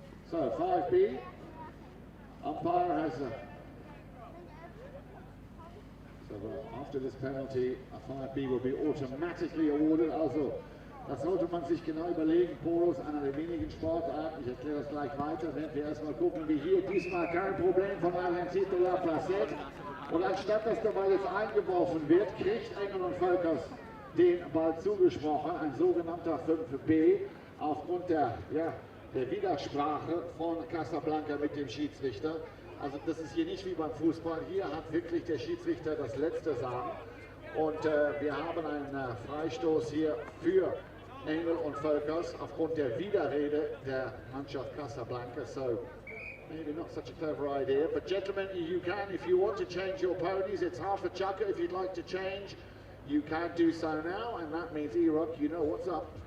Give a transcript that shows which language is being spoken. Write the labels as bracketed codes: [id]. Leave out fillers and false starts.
[en] So 5B, umpire has a, after this penalty, a 5B will be automatically awarded. [de] Also, das sollte man sich genau überlegen. Polo ist einer der wenigen Sportarten, ich erkläre das gleich weiter, wenn wir erstmal gucken, wie hier, diesmal kein Problem von Argentito La Placette. Und anstatt dass der Ball jetzt eingeworfen wird, kriegt Engels und Volkers den Ball zugesprochen, ein sogenannter 5B, aufgrund der Widersprache von Casablanca mit dem Schiedsrichter. Also das ist hier nicht wie beim Fußball, hier hat wirklich der Schiedsrichter das letzte Sagen. Und wir haben einen Freistoß hier für Engels und Volkers aufgrund der Widerrede der Mannschaft Casablanca. [en] So maybe not such a clever idea, but gentlemen, you can, if you want to change your ponies, it's half a chukker. If you'd like to change, you can do so now, and that means E-Rock, you know what's up.